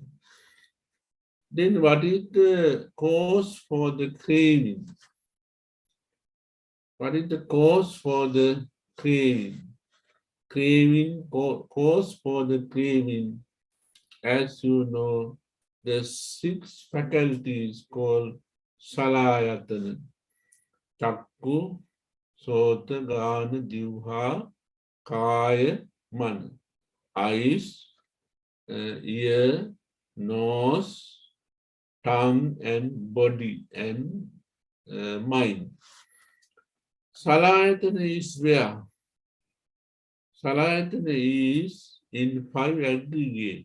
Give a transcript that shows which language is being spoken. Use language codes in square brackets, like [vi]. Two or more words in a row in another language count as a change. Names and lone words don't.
[en] Then what is the cause for the craving? What is the cause for the craving? Cause for the craving, as you know, the 6 faculties called salayatana. [pi] Chakku, sota, gana, jivha, kaya, mana. [en] Eyes, ear, nose, tongue, and body, and mind. Salayatana is where? Salayatana is in 5 aggregate.